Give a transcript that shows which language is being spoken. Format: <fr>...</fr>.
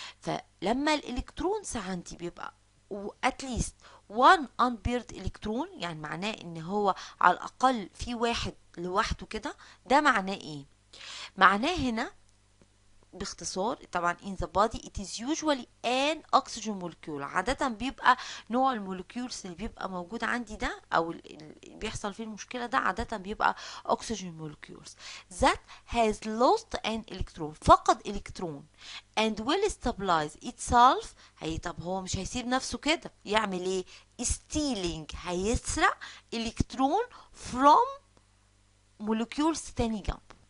<ar>فلما الالكترونز عندي بيبقى اتليست 1 unpaired الكترون، يعني معناه ان هو على الاقل في واحد لوحده كده. ده معناه ايه؟ معناه هنا باختصار طبعا</ar> <en>in the body it is usually an oxygen molecule.</en> <ar>عادة بيبقى نوع المولكيولز اللي بيبقى موجود عندي ده او اللي بيحصل فيه المشكلة ده عادة بيبقى</ar> <en>oxygen molecules that has lost an electron،</en> <ar>فقد الكترون</ar> <en>and will stabilize itself.</en> <ar>طب هو مش هيسيب نفسه كده، يعمل ايه؟ stealing، هيسرق الكترون from molecules تاني جنبه.</ar>